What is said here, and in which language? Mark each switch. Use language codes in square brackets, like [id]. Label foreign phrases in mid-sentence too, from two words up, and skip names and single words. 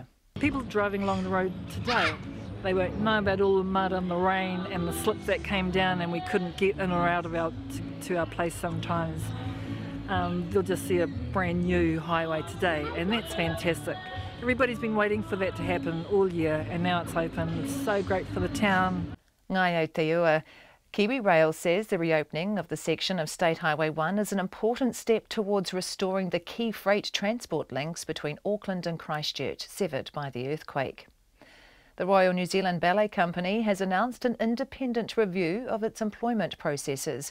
[en] People driving along the road today, they won't know about all the mud and the rain and the slips that came down, and we couldn't get in or out of to our place sometimes. They'll just see a brand new highway today, and that's fantastic. Everybody's been waiting for that to happen all year, and now it's open. It's so great for the town. Ngaio Teua. Kiwi Rail says the reopening of the section of State Highway 1 is an important step towards restoring the key freight transport links between Auckland and Christchurch, severed by the earthquake. The Royal New Zealand Ballet Company has announced an independent review of its employment processes.